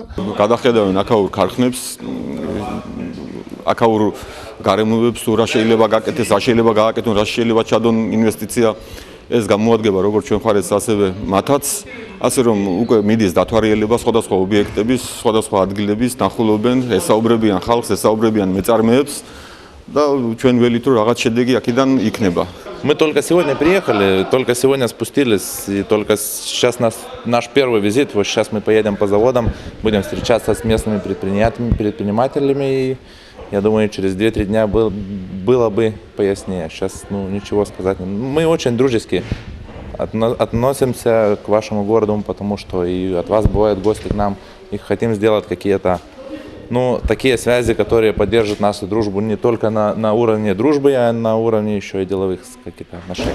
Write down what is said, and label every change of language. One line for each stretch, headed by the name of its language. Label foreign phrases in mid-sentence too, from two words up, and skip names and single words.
Georgian: გადახედავენ აქაურ ქარხნებს, აქაურ გარემოებებს, თუ რა შეიძლება გაკეთდეს, რა შეიძლება გააკეთონ, რა შეიძლება ჩადონ ინვესტიცია. ეს გამოადგება როგორც ჩვენ მხარეს, ასევე მათაც, ასე რომ უკვე მიდის დათვალიერება სხვადასხვა ობიექტების, სხვადასხვა ადგილების, ნახულობენ, ესაუბრებიან ხალხს, ესაუბრებიან მეწარმეებს და ჩვენ ველით რომ რაღაც შედეგი აქედან იქნება.
Russian: Мы только сегодня приехали, только сегодня спустились, и только сейчас наш первый визит. Вот сейчас мы поедем по заводам, будем встречаться с местными предпринимателями. И я думаю, через 2-3 дня было бы пояснее. Сейчас ничего сказать. Мы очень дружески относимся к вашему городу, потому что и от вас бывают гости к нам, и хотим сделать какие-то такие связи, которые поддержат нашу дружбу не только на уровне дружбы, а на уровне еще и деловых каких-то отношений.